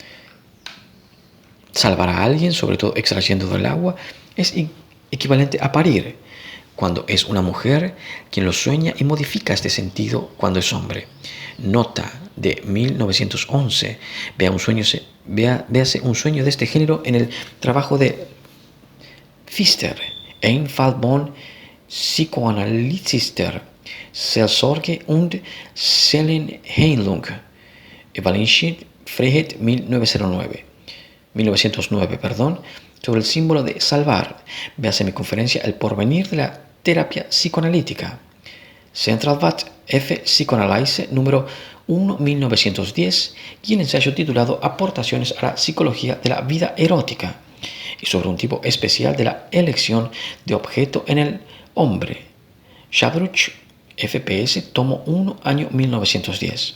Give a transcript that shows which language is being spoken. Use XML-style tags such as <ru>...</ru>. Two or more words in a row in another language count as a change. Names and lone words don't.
<es>Salvar a alguien, sobre todo extrayendo del agua, es equivalente a parir, cuando es una mujer quien lo sueña, y modifica este sentido cuando es hombre. Nota de 1911. Véase un sueño de este género en el trabajo de Pfister, Einfall von Psychoanalytiker, Seelsorge und Seelenheilung, Evaluation Freiheit 1909, sobre el símbolo de salvar. Véase mi conferencia El porvenir de la terapia psicoanalítica, Centralblatt F. Psychoanalyse número 1, 1910, y el ensayo titulado Aportaciones a la psicología de la vida erótica, y sobre un tipo especial de la elección de objeto en el hombre, Shabruch FPS, tomo 1, año 1910.</es>